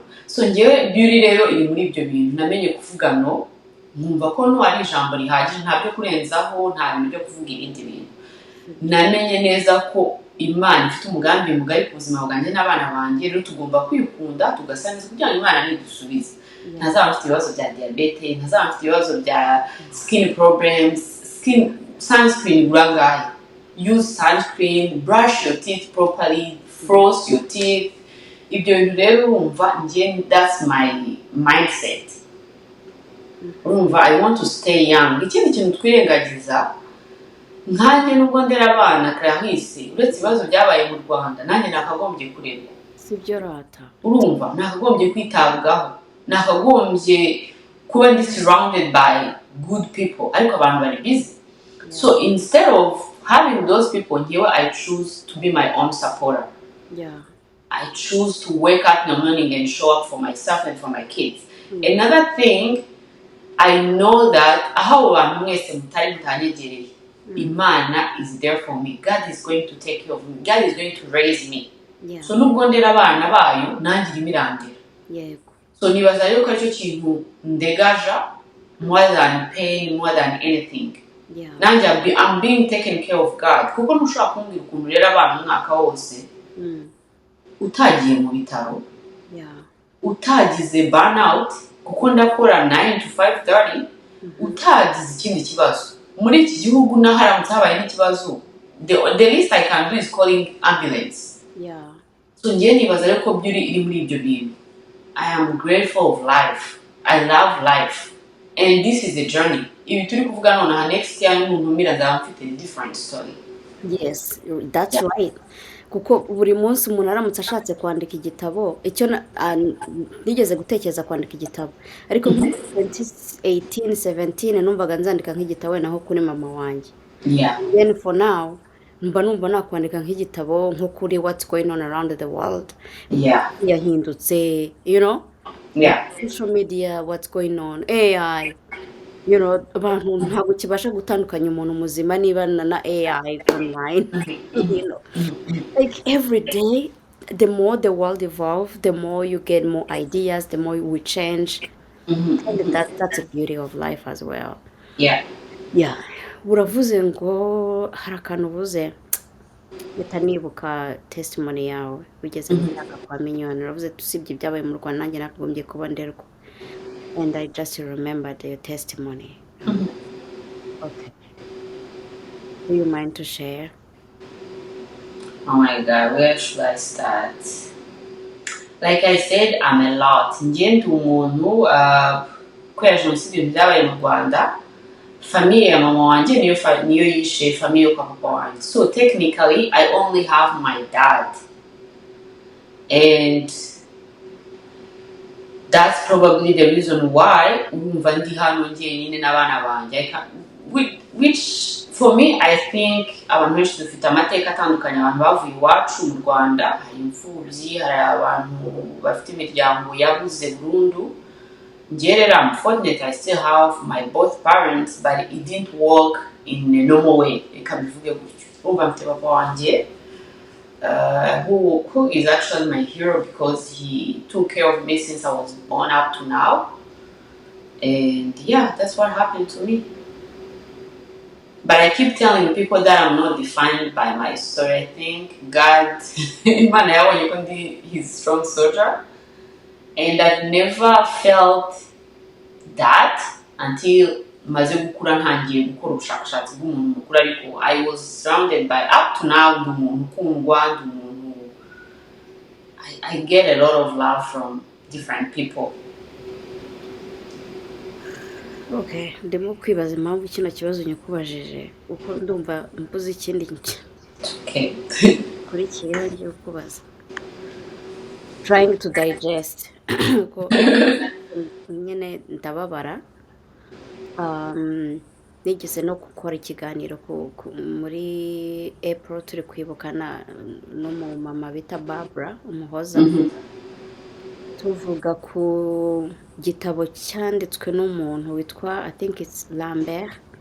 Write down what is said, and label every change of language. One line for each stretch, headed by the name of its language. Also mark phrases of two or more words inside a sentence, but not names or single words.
Kinyarwanda: So njyewe beauty rero iri muri ibyo bintu, namenye kuvuga no, nkumva ko no ari ijambo rihagije, ntabyo kurenzaho, nta bintu byo kuvuga ibindi bintu. Namenye neza ko Imana ifite umugambi mugari ku buzima bwanjye n'abana banjye, rero tugomba kwikunda tugasangiza kugira ngo Imana nidusubize. Ntazaba mfite ibibazo bya diabetes, ntazaba mfite ibibazo bya
English: skin problems,
Kinyarwanda: sunscreen urangaye.
English: Use sunscreen, brush your teeth properly, floss your teeth.
Kinyarwanda: Ibyo bintu rero wumva njye
English: that's my mindset. I want to stay young.
Kinyarwanda: Ikindi kintu twirengagiza, nkanjye nubwo ndera abana Clarisse, uretse ibibazo byabaye mu Rwanda, nanjye nakagombye kurerwa. Sibyo rata. Nakagombye kwitabwaho. nakagombye kuba ndi
English: surrounded by good people
Kinyarwanda: ariko abantu bari busy.
English: So instead of having those people here, I choose to be my own supporter. Yeah. I choose to wake up in the morning and show up for myself and for my kids. Another thing, I know that how I'm Imana is there for me. God is going to take care of me. God is going to raise me. Yeah.
Kinyarwanda: So nubwondera abana bayo nanjye imirangira. Yego. So nibaza yuko aricyo kintu ndegaja
English: more than pain, more than anything. Yeah. Nanjye I'm being taken care of God.
Kinyarwanda: Kuko ntushobora kumbwira ukuntu rero abana umwaka wose utagiye mu bitaro, utagize burnout kuko ndakora 9 to 5:30, utagize ikindi kibazo. Muri iki gihugu naharamutse habaye n'ikibazo,
English: the least I can do is calling ambulance. Yeah.
Kinyarwanda: So ngiye nibaza rero ko byuri iri muri ibyo bintu.
English: I am grateful of life. I love life. And this is a journey.
Kinyarwanda: Ibi turi kuvuga nonaha
English: next year
Kinyarwanda: n'umuntu umira nzaba mfite
English: a different story. Yes, that's right.
Kinyarwanda: Kuko buri munsi umuntu aramutse ashatse kwandika igitabo, icyo nigeze gutekereza kwandika igitabo, ariko 2018-17 numvaga nzandika nk'igitabo naho kuri mama wanjye.
English: Yeah. Then for now
Kinyarwanda: numva nakwandika nk'igitabo nko kuri
English: what's going on around the world. Yeah. Yahindutse, you know? Yeah. Social media, what's going on, AI. You know,
Kinyarwanda: abantu ntabwo kibasha gutandukanya umuntu muzima niba na AI online.
English: You know, like every day, the more the world evolves, the more you get more ideas, the more we change. And that's the beauty of life as well. Yeah. Yeah.
Kinyarwanda: Uravuze ngo hari akantu uvuze mpita nibuka testimony yawe ugeze mu myaka kwa miliyoni. Uravuze tusibye ibyabaye mu Rwanda nanjye nakagombye kuba nderwa.
English: And I just remembered your testimony. Okay. Do you mind to share? Oh my God, where should I start? Like I said, I'm a lot.
Kinyarwanda: Ngiye ndi umuntu kubera jenoside byabaye mu Rwanda, famille ya mama wanjye niyo yishe famille yo kwa papa wanjye.
English: So technically, I only have my dad. And that's probably the reason why
Kinyarwanda: umva ndi hano njyenyine n'abana banjye,
English: which for me I think
Kinyarwanda: abantu benshi dufite amateka atandukanye. Abantu bavuye iwacu mu Rwanda, hari imfubyi, hari abantu bafite imiryango yabuze burundu. Njye rero
English: I'm fortunate I still have my both parents, but it didn't work in a normal way.
Kinyarwanda: Reka bivuge gutyo. Umva mfite papa wanjye
English: who is actually my hero because he took care of me since I was born up to now. And yeah, that's what happened to me. But I keep telling people that I'm not defined by my story. I think God, he's a strong soldier. And I've never felt that until
Kinyarwanda: maze gukura ntangiye gukora ubushakashatsi bw'umuntu mukuru, ariko
English: I was surrounded by up to now
Kinyarwanda: ndi umuntu ukundwa, ndi umuntu
English: I get a lot of love from different people.
Kinyarwanda: Okay, ndimo kwibaza impamvu kino kibazo nyakubajije uko ndumva mpuze ikindi
English: Okay.
Kinyarwanda: kuri kiyo ngiye kubaza.
English: Trying to digest.
Kinyarwanda: Ko nyene ndababara. Nigeze no gukora ikiganiro muri April turi kwibukana n'umumama bita Barbara Umuhoza. Tuvuga ku gitabo cyanditswe n'umuntu witwa
English: I think it's
Kinyarwanda: Lambert.